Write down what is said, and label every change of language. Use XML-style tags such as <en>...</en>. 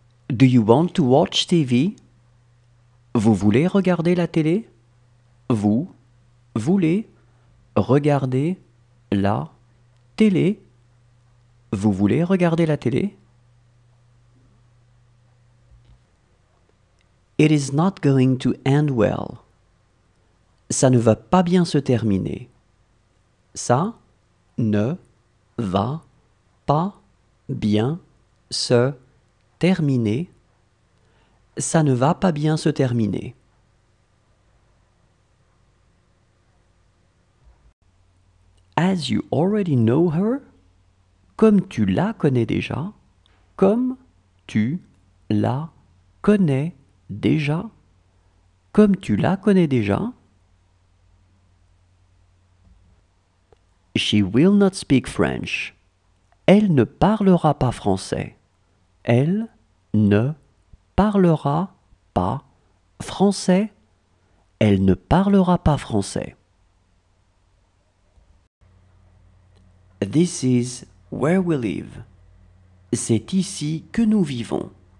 <en>Do you want to watch TV?</en> <fr>Vous voulez regarder la télé? Vous voulez regarder la télé? Vous voulez regarder la télé?</fr> <en>It is not going to end well.</en> <fr>Ça ne va pas bien se terminer. Ça ne va pas bien se terminer. Ça ne va pas bien se terminer.</fr> <en>As you already know her,</en> <fr>comme tu la connais déjà, comme tu la connais déjà, comme tu la connais déjà.</fr> <en>She will not speak French.</en> <fr>Elle ne parlera pas français. Elle ne parlera pas français. Elle ne parlera pas français.</fr> <en>This is where we live.</en> <fr>C'est ici que nous vivons.</fr>